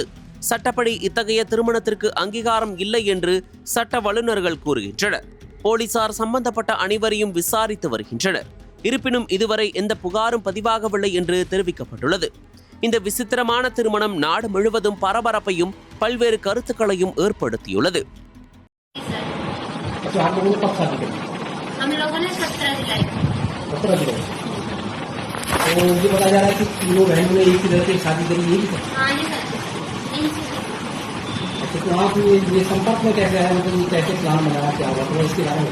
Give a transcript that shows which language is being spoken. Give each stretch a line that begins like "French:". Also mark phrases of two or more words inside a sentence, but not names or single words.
Tamil: சட்டப்படி இத்தகைய திருமணத்திற்கு அங்கீகாரம் இல்லை என்று சட்ட வல்லுநர்கள் கூறுகின்றனர். போலீசார் சம்பந்தப்பட்ட அனைவரையும் விசாரித்து வருகின்றனர். இருப்பினும் இதுவரை எந்த புகாரும் பதிவாகவில்லை என்று தெரிவிக்கப்பட்டுள்ளது. இந்த விசித்திரமான திருமணம் நாடு முழுவதும் பரபரப்பையும் பல்வேறு கருத்துக்களையும் ஏற்படுத்தியுள்ளது.
Hindi: हम लोगों ने 17 जुलाई तो मुझे बताया जा रहा है कि तीनों बहनों ने एक ही तरह से शादी करी है। हाँ जी सर। अच्छा, तो आप ये संपर्क में कैसे आया, मतलब कैसे प्लान बनाया, क्या हुआ, तो इसके बारे में?